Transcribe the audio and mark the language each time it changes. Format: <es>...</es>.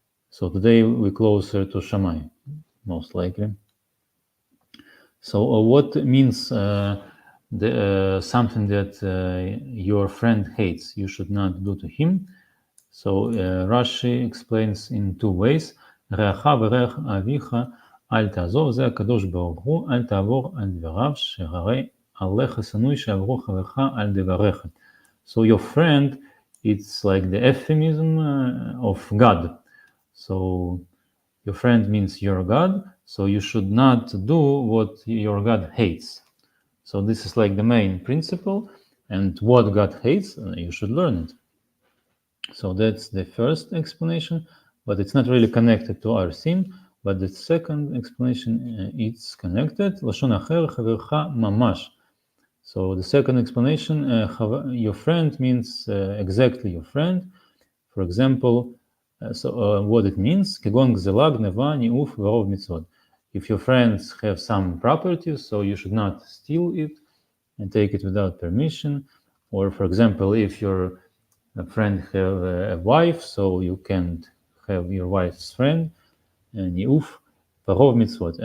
<en>So today we're closer to Shammai, most likely. So what means something that your friend hates, you should not do to him? So Rashi explains in two ways.</en> <he>רעך ורעך אביך אל תעזוב, זה הקדוש ברוך הוא, אל תעבור על דבריו, שהרי עליך שנוא שעברו חברך על דבריך.</he> <en>So your friend, it's like the euphemism of God. So your friend means your God, so you should not do what your God hates. So this is like the main principle, and what God hates, you should learn it. So that's the first explanation, but it's not really connected to our theme. But the second explanation, it's connected.</en> <he>Lashon acher chavercha mamash.</he> <en>So the second explanation, your friend means exactly your friend. For example, what it means,</en> <he>כגון גזלה, גנבה, ניאוף ורוב מצוות.</he> <en>If your friends have some property, so you should not steal it and take it without permission. Or for example, if your friend have a wife, so you can't have your wife's friend,</en> <he>ניאוף ורוב מצוות.</he>